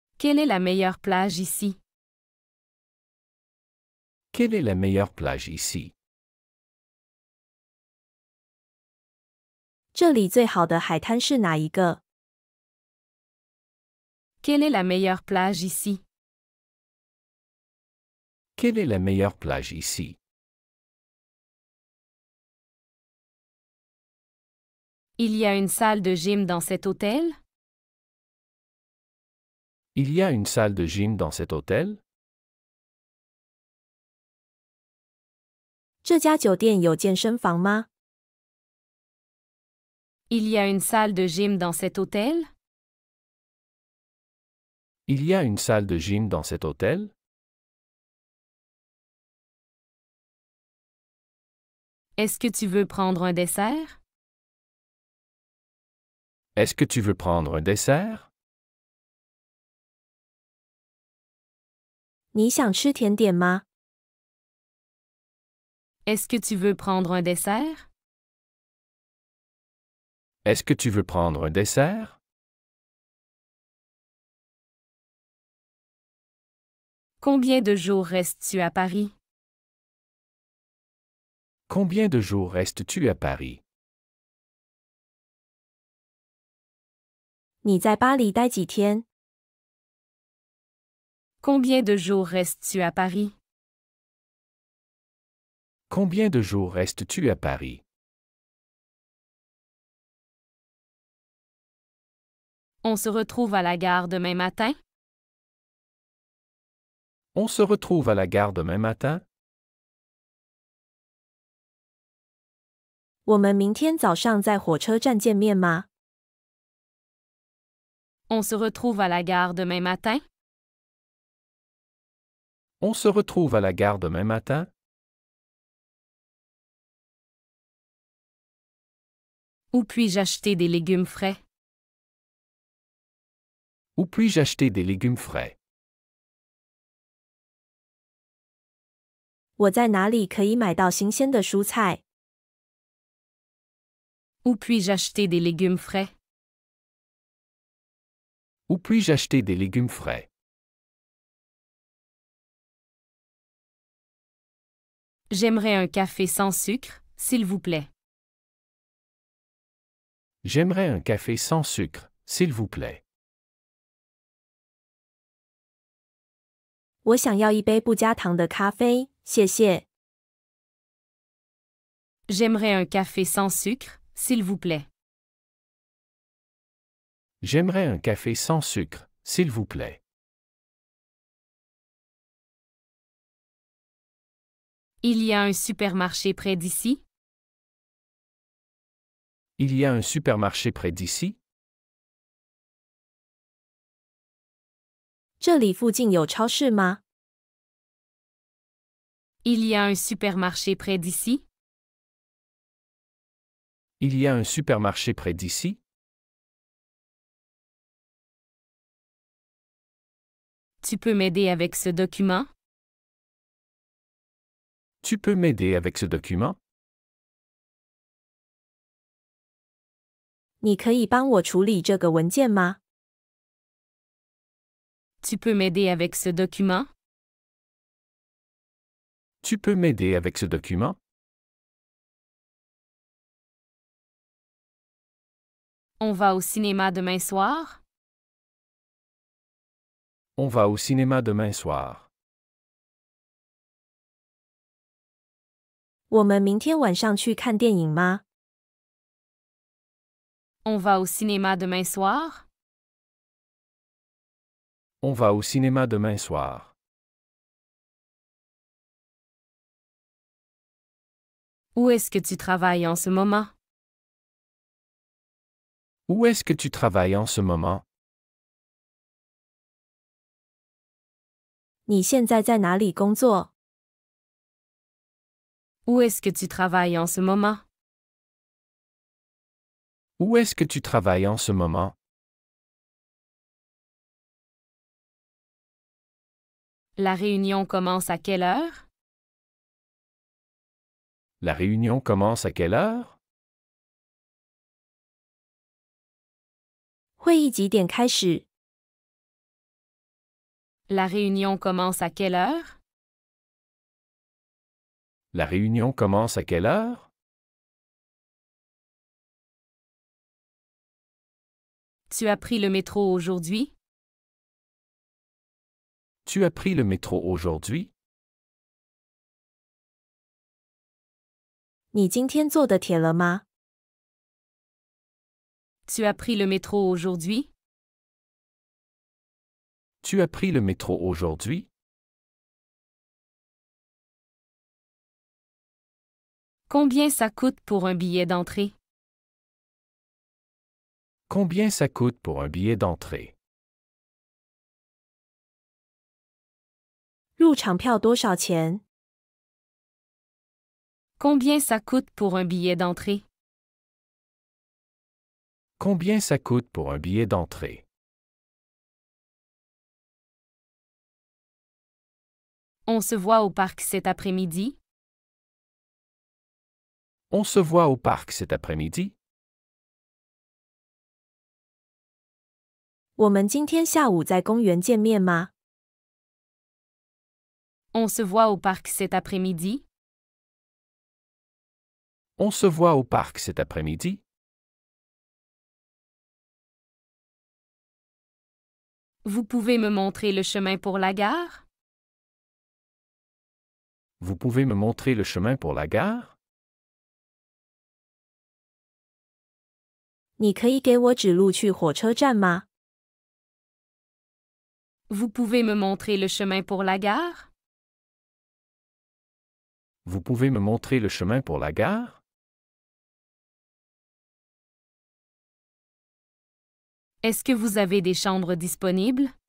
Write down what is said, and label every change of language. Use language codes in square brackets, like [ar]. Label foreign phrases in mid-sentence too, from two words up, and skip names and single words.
[fr] Quelle est la meilleure plage ici? Quelle est la meilleure plage ici? [zh] 这里最好的海滩是哪一个？ [fr] Quelle est la meilleure plage ici? Quelle est la meilleure plage ici? Il y a une salle de gym dans cet hôtel? Il y a une salle de gym dans cet hôtel? [zh] 这家酒店有健身房吗？ [fr] Il y a une salle de gym dans cet hôtel? Il y a une salle de gym dans cet hôtel? Est-ce que tu veux prendre un dessert? Est-ce que tu veux prendre un dessert? [zh] 你想吃甜点吗？ [fr] Est-ce que tu veux prendre un dessert? Est-ce que tu veux prendre un dessert? Combien de jours restes-tu à Paris? Combien de jours restes-tu à Paris? [zh] 你在巴黎待几天？ [fr] Combien de jours restes-tu à Paris? Combien de jours restes-tu à Paris? On se retrouve à la gare demain matin? On se retrouve à la gare demain matin? [zh] 我们明天早上在火车站见面吗？ [fr] On se retrouve à la gare demain matin? On se retrouve à la gare demain matin? Où puis-je acheter des légumes frais? Où puis-je acheter des légumes frais? [zh] 我在哪里可以买到新鲜的蔬菜？ [fr] Où puis-je acheter des légumes frais? Où puis-je acheter des légumes frais? J'aimerais un café sans sucre, s'il vous plaît. J'aimerais un café sans sucre, s'il vous plaît. [zh] 我想要一杯不加糖的咖啡，谢谢。 [fr] J'aimerais un café sans sucre, s'il vous plaît. J'aimerais un café sans sucre, s'il vous plaît. Il y a un supermarché près d'ici? Il y a un supermarché près d'ici? [zh] 这里附近有超市吗？ [fr] Il y a un supermarché près d'ici? Il y a un supermarché près d'ici? Tu peux m'aider avec ce document? Tu peux m'aider avec ce document? [zh] 你可以帮我处理这个文件吗？ [fr] Tu peux m'aider avec ce document? Tu peux m'aider avec ce document? On va au cinéma demain soir? On va au cinéma demain soir. [zh] 我们明天晚上去看电影吗？ [fr] On va au cinéma demain soir? On va au cinéma demain soir. Où est-ce que tu travailles en ce moment? Où est-ce que tu travailles en ce moment? [zh] 你现在在哪里工作？ [fr] Où est-ce que tu travailles en ce moment? Où est-ce que tu travailles en ce moment? La réunion commence à quelle heure? La réunion commence à quelle heure? [zh] 会议几点开始？ [fr] La réunion commence à quelle heure? La réunion commence à quelle heure? Tu as pris le métro aujourd'hui? Tu as pris le métro aujourd'hui? [zh] 你今天坐的铁了吗？ [fr] Tu as pris le métro aujourd'hui? Tu as pris le métro aujourd'hui? Combien ça coûte pour un billet d'entrée? Combien ça coûte pour un billet d'entrée? [zh] 入场票多少钱？ [fr] Combien ça coûte pour un billet d'entrée? Combien ça coûte pour un billet d'entrée? On se voit au parc cet après-midi? On se voit au parc cet après-midi? [zh] 我们今天下午在公园见面吗？ [fr] On se voit au parc cet après-midi? On se voit au parc cet après-midi? Vous pouvez me montrer le chemin pour la gare? Vous pouvez me montrer le chemin pour la gare? [zh] 你可以给我指路去火车站吗？ [fr] Vous pouvez me montrer le chemin pour la gare? Vous pouvez me montrer le chemin pour la gare? Est-ce que vous avez des chambres disponibles?